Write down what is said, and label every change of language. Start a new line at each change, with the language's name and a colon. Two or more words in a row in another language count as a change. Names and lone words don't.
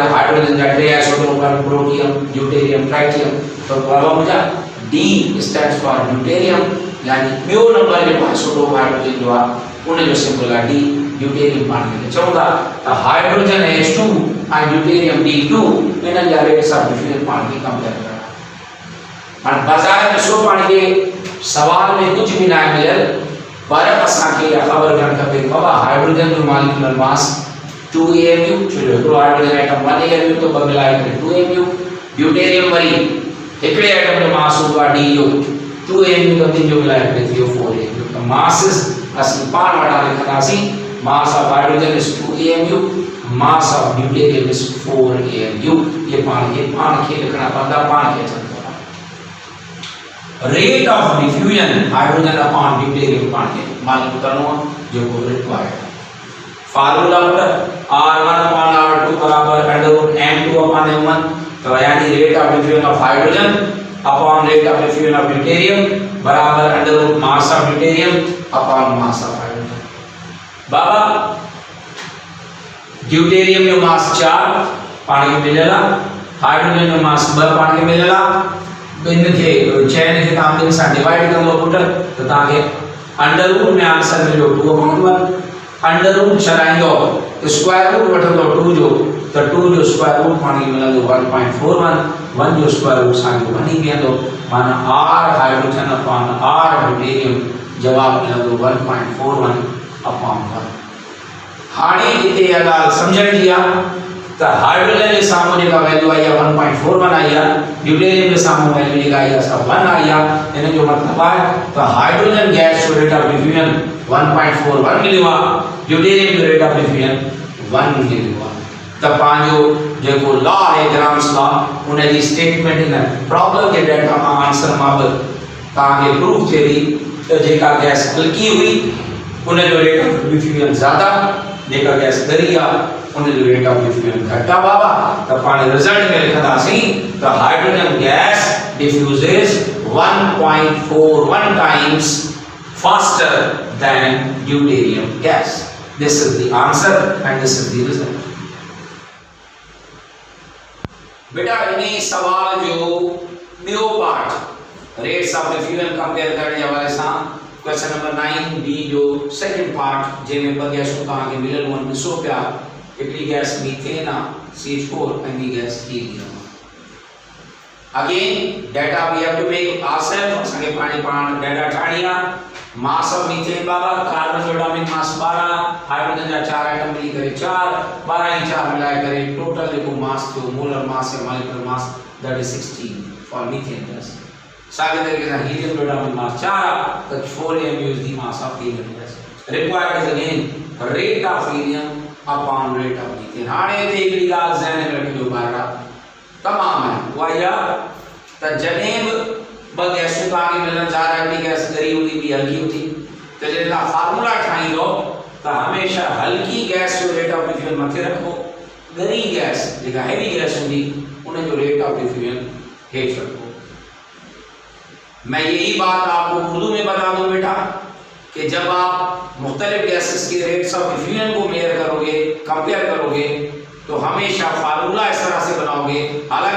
Sindhi: तो हाइड्रोजन जा टे आइसोटोप आहिनि प्रोटियम ड्यूटेरियम ट्राइटियम। तो बाबा मुंहिंजा
English: D stands for deuterium
Sindhi: यानी ॿियो नंबर जो आइसोटोप हाइड्रोजन जो आहे उन जो सिंबल आहे D ड्यूटेरियम। पाण खे चऊं था त हाइड्रोजन H2 ऐं ड्यूटेरियम D2 इन्हनि जा
English: rates of diffusion
Sindhi: पाण खे कंपेयर करणा। हाणे बाज़ार में सो पाण खे सवाल में कुछ भी ना मिलल पर असांखे इहा ख़बर हुजणु खपे बाबा हाइड्रोजन जो
English: molecular mass
Sindhi: 2 AMU छो हिकिड़ो हाइड्रोजन एटम 1 AMU तो ॿ मिलाए करे 2 AMU। ड्यूटेरियम वरी हिकिड़े एटम जो मास हूंदो आहे D जो 2 AMU तो ॿिनि जो मिलाए करे थी वियो 4 AMU। त मासिस असीं पाण वटां लिखंदासीं
English: mass of hydrogen is 2 AMU mass of deuterium is 4 AMU.
Sindhi: ये पाण खे लिखना पवंदा पाण खे अचनि।
English: rate of diffusion hydrogen upon deuterium
Sindhi: पाण खे मालूम करणो जो को
English: required formula par R1 upon R2 barabar under root M2 upon M1.
Sindhi: तो यानी
English: rate of diffusion of hydrogen upon rate of diffusion of deuterium barabar under root mass of deuterium upon mass of hydrogen.
Sindhi: बाबा ड्यूटेरियम जो मास 4 पाण खे मिलियल आहे, हाइड्रोजन जो मास 2 पाण खे मिलियल आहे। इन खे चैन खे तव्हां ॿिनि सां डिवाइड कंदो पुट त तव्हांखे
English: under root
Sindhi: में आंसर मिलियो 2/1।
English: under root
Sindhi: छॾाईंदो त
English: square root
Sindhi: वठंदो 2 जो त 2 जो
English: square root
Sindhi: पाण खे मिलंदो 1.41। 1 जो
English: square root
Sindhi: असांखे 1 ई बीहंदो माना
English: R hydrogen upon R deuterium
Sindhi: जवाब मिलंदो 1.41 अपॉन 1। हाणे हिते इहा ॻाल्हि सम्झण जी आहे त हाइड्रोजन
Hindi: के सामने
Sindhi: जेका वैल्यू
Hindi: आई है 1.41 आई है,
Sindhi: ड्यूटेरियम
Hindi: के सामने वैल्यू
Sindhi: जेका
Hindi: आई है 1 आई है।
Sindhi: इन जो मतलब है तो हाइड्रोजन गैस जो
English: rate of diffusion
Sindhi: 1.41 मिलियो आहे, ड्यूटेरियम जो
English: rate of diffusion
Sindhi: 1 मिलियो आहे। त पांजो जेको लॉ है ग्राम्स लॉ उन जी स्टेटमेंट इन प्रॉब्लम के डेटा आंसर माबत ताके प्रूफ थे त जेका गैस हल्की हुई उन जो
English: rate of diffusion
Sindhi: ज्यादा, जेका गैस ॻरी आहे उन जो
English: rate of diffusion
Sindhi: घटा बाबा। तो पाण रिजल्ट में लिखंदासीं त
English: hydrogen gas diffuses 1.41 times faster than deuterium gas. This is the answer and this is the result।
Sindhi: बेटा इन्हीं सवाल जो ॿियो पार्ट
English: rates of diffusion
Sindhi: कंपेयर करण जे हवाले सां
English: question number 9B
Sindhi: जो
English: second part
Sindhi: जंहिंमें ॿ गैसूं तव्हांखे मिलियल आहिनि ॾिसो पिया। हिकिड़ी गैस मीथेन आहे CH4 ऐं ॿी गैस हीलियम।
English: again data we have to make ourself
Sindhi: असांखे पाण डेटा ठाहिणी आहे।
English: mass of methane
Sindhi: बाबा कार्बन जो
English: atomic mass
Sindhi: 12, हाइड्रोजन जा 4 एटम मिली करे 4, 12 ही 4 मिलाए करे टोटल जेको मास थियो
English: molar mass
Sindhi: या
English: molecular mass that is 16 for methane gas.
Hindi: सागे तरीके से
Sindhi: हीलियम जो
English: atomic mass
Sindhi: 4 तो
English: 4 mu is the mass of helium gas। required is again rate of helium upon rate of methane।
Sindhi: हाणे ते हिकड़ी ॻाल्हि ज़हन में रखिजो ॿारड़ा तमाम है उहा इहा त जॾहिं ब गैसूं तव्हांखे मिलनि ज़्यादा हिकिड़ी गैस ॻरी हूंदी ॿी हल्की हूंदी त जॾहिं तव्हां फार्मूला ठाहींदो त हमेशह हल्की गैस जो
English: rate of diffusion
Sindhi: मथे रखो, ॻरी गैस जेका
English: heavy gas
Sindhi: हूंदी उन जो
English: rate of diffusion
Sindhi: हेठि रखो।
Hindi: मैं यही बात आपको उर्दू में बता दूं बेटा कि जब आप मुख्तलिफ गैसेस के
English: rates of diffusion
Hindi: को मेजर करोगे, कंपेयर करोगे तो हमेशा फार्मूला इस तरह से बनाओगे।